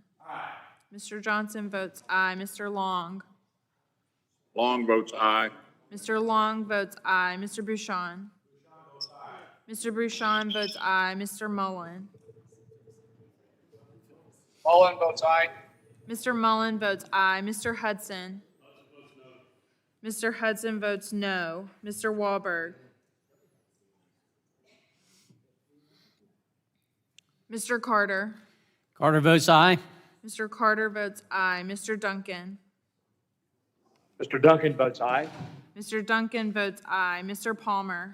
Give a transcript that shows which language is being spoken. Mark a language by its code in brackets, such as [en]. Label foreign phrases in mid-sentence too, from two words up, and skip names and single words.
[en] Mr. Johnson votes aye. Mr. Long? Long votes aye. Mr. Long votes aye. Mr. Bouchon? Mr. Bouchon votes aye. Mr. Mullen? Mullen votes aye. Mr. Mullen votes aye. Mr. Hudson? Mr. Hudson votes no. Mr. Wahlberg? Mr. Carter? Carter votes aye. Mr. Carter votes aye. Mr. Duncan? Mr. Duncan votes aye. Mr. Duncan votes aye. Mr. Palmer?